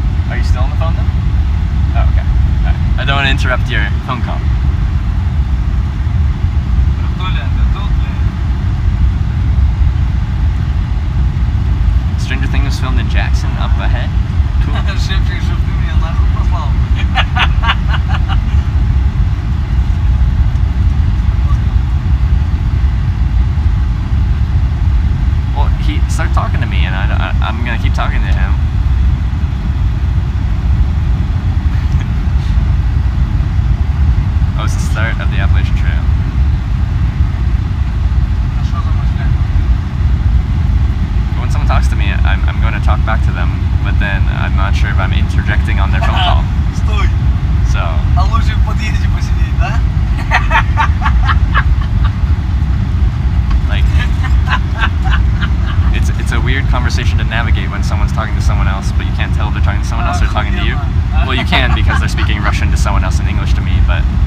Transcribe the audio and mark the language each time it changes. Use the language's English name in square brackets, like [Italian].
[English] Are you still on the phone then? Oh, okay. Alright. I don't want to interrupt your phone call. [Russian] Братуля, ты тут, блядь? [English] Stranger Things was filmed in Jackson, up ahead. Cool. [Russian] Шепчик, чтоб ты меня нахуй послал. [English] Well, he started talking to me, and I'm gonna keep talking to him. Oh, it's the start of the Appalachian Trail. [Russian] А что за мысля? [English] But when someone talks to me, I'm going to talk back to them, but then I'm not sure if I'm interjecting on their phone call. [Russian] Стой! [English] So, [Russian] А лучше в подъезде посидеть, да? [English] like, it's a weird conversation to navigate when someone's talking to someone else, but you can't tell if they're talking to someone else or talking to you. Well, you can because they're speaking Russian to someone else in English to me, but